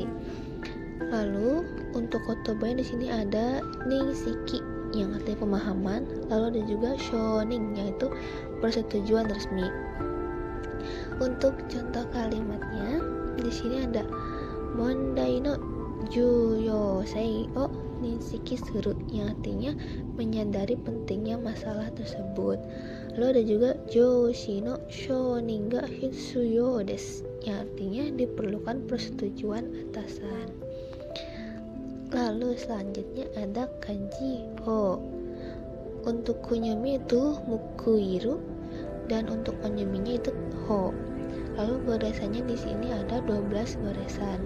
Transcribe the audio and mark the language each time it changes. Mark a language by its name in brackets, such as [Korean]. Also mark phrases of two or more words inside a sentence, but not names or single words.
[Indonesian] Lalu untuk kotobanya di sini ada [Japanese] 認識 [Indonesian] yang artinya pemahaman, lalu ada juga shoning yaitu persetujuan resmi. Untuk contoh kalimatnya di sini ada [Japanese] 問題の重要性を認識する, [Indonesian] yang artinya menyadari pentingnya masalah tersebut. Lalu ada juga [Japanese] 上司の承認が必要です, [Indonesian] yang artinya diperlukan persetujuan atasan. Lalu selanjutnya ada kanji ho. Untuk kunyomi itu mukuiru dan untuk onyominya itu ho. Lalu goresannya di sini ada 12 goresan.